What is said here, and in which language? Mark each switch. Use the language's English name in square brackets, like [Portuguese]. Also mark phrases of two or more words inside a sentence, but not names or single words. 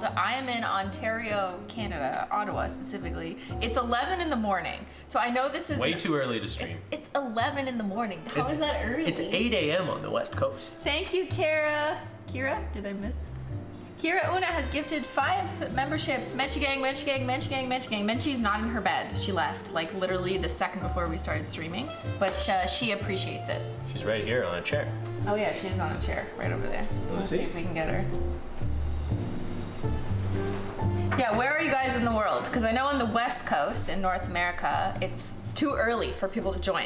[English] I am in Ontario, Canada, Ottawa specifically. It's 11 in the morning. So I know this is way too early to stream. It's 11 in the morning. How is that early? It's 8 a.m. on the West Coast. Thank you, Kira. Kira? Did I miss? Kira Una has gifted 5 memberships. Menchie gang, Menchie gang, Menchie gang, Menchie gang. Menchie's not in her bed. She left like literally the second before we started streaming, but she appreciates it. She's right here on a chair. Oh yeah, she is on a chair right over there. Let's see if we can get her. Yeah, where are you guys in the world? Because I know on the West Coast in North America, it's too early for people to join.